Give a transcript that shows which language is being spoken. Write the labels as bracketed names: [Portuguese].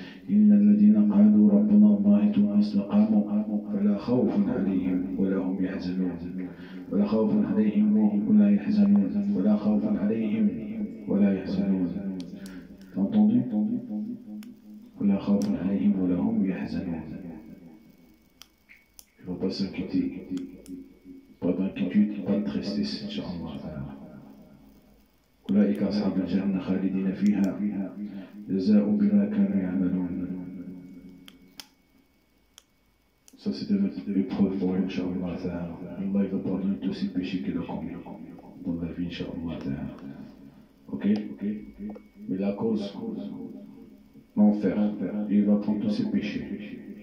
[Arabic] إن الذين قالوا ربنا الله ثم استقاموا فلا خوف عليهم ولا هم يحزنون. ولا خوف عليهم ولا يحزنون. ولا خوف عليهم ولا يحزنون. [French] T'as entendu? [Arabic] ولا خوف عليهم ولا هم يحزنون. [French] Il ne faut pas s'inquiéter. Pas d'inquiétude, pas de tristesse, Inch'Allah. [Arabic] أولئك أصحاب الجنة خالدين فيها جزاء بما كانوا يعملون. [French] Ça c'était notre épreuve pour lui, Inch'Allah. Allah va pardonner tous ses péchés qu'il a commis dans la vie, Inch'Allah. Ok? Mais la cause, l'enfer, il va prendre tous ses péchés.